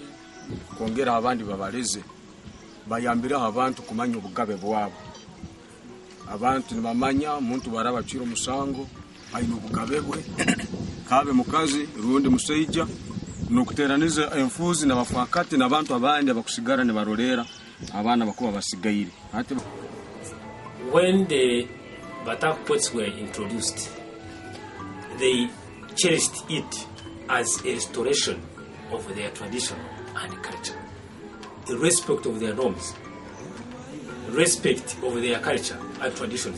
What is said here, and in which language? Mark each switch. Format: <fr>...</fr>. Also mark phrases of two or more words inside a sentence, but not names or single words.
<ttj>kongera abandi babaleze bayambira abantu kumanya obugabe bwabo abantu nibamanya omuntu barabacira omusango ayina obugabe bwe kabe mukazi rundi musaija nokuteraniza enfuzi n'abafakati n'abantu abandi abakusigara nibarorera abana bakuba basigaire ati</ttj> <en>when the Bataka courts were introduced, they cherished it as a restoration of their tradition and culture, a respect of their norms, respect of their culture and traditions.</en>